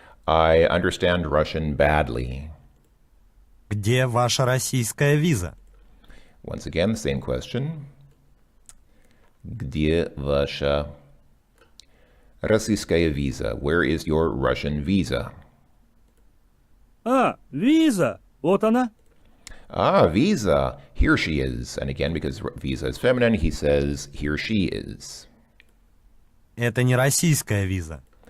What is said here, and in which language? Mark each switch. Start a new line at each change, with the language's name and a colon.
English: I understand Russian badly.
Russian: Где ваша российская виза?
English: Once again, same question.
Russian: Где ваша российская виза?
English: Where is your Russian visa?
Russian: А, виза! Вот она.
English: Ah, visa. Here she is. And again, because visa is feminine, he says, here she is.
Russian: Это не российская виза.